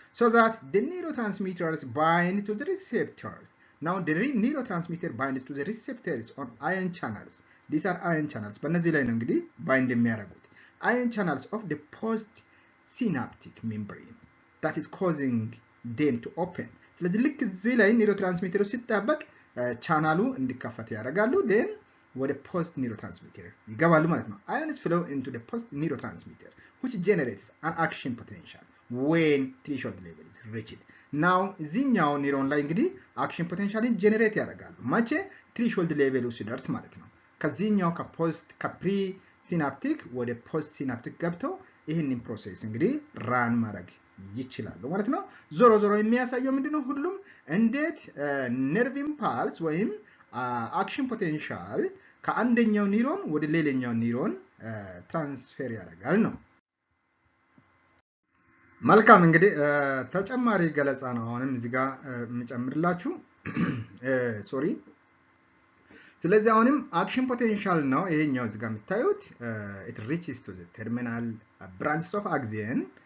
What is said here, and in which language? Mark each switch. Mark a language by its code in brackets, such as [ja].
[en] So that the neurotransmitters bind to the receptors. Now the neurotransmitter binds to the receptors on ion channels. These are ion channels. [am] በእነዚህ ላይ ነው እንግዲህ [en] bind [am] የሚያደርጉት [en] ion channels of the postsynaptic membrane that is causing them to open. [am] ስለዚህ ልክ እዚህ ላይ ኒውሮትራንስሚተሩ ሲጣበቅ ቻናሉ እንዲከፈት ያደርጋሉ [en] then [am] ወደ post neurotransmitter ይገባሉ ማለት ነው. [en] Ions flow into the post neurotransmitter which generates an action potential when threshold level is reached. Now [am] እዚህኛው ኒውሮን ላይ እንግዲህ action potentialን ጀነሬት ያደርጋሉ መቼ threshold level ሲደርስ ማለት ነው. ከዚህኛው ከፕሪ ሲናፕቲክ ወደ ፖስት ሲናፕቲክ ገብተው ይህንን ፕሮሰስ እንግዲህ ራን ማድረግ ይችላሉ ማለት ነው. ዞሮ ዞሮ የሚያሳየው ምንድነው ሁሉም እንዴት ነርቭ ኢምፓልስ ወይም አክሽን ፖቴንሻል ከአንደኛው ኒውሮን ወደ ሌላኛው ኒውሮን ትራንስፈር ያደርጋል ነው። መልካም እንግዲህ ተጨማሪ ገለጻ ነው አሁንም እዚህ ጋር የምጨምርላችሁ ሶሪ። ስለዚህ አሁንም አክሽን ፖቴንሻል ነው ይሄኛው እዚህ ጋር የምታዩት [en] it reaches to the terminal branches of axon.